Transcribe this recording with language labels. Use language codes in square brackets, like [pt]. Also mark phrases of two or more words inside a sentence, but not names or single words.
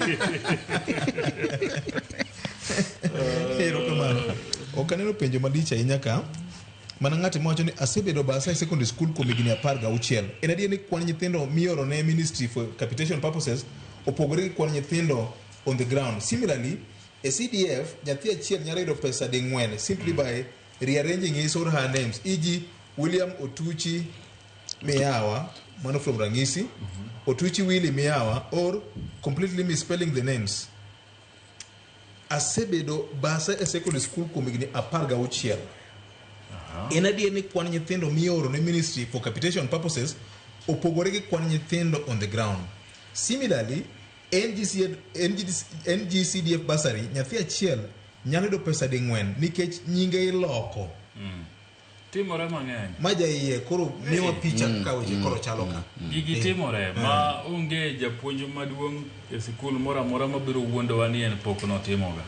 [luo] Okaneno penjo malicha inyaka mana ng'ati mwacho ni asebedo Basai Secondary School kuom higni 16. En adier ni kwan nyithindo mioro ne [en] Ministry for Capitation Purposes [luo] opogore gi kwan nyithindo [en] on the ground. Similarly, a CDF [luo] nyathi achiel nyalo yudo pesa ding'wen [en] simply by rearranging his or her names. E.g. William Otuchi Miyawa, man from Rangisi, Otuchi Willie Miyawa, or completely misspelling the names. [luo] Asebedo Basai Secondary School kuom higni 16. En adier ni kwan nyithindo mioro ne [en] Ministry for Capitation Purposes [luo] opogore gi kwan nyithindo [en] on the ground. Similarly, NGCDF bursary [luo] nyathi achiel nyalo yudo pesa ding'wen nikech nyinge iloko. Timore mang'eny. Maja iye koro miwa picha ka weche koro chalo ka. Gigi timore ma onge japuonj maduong' e sikul moro amora mabiro wuondo wa ni en pok notimoga.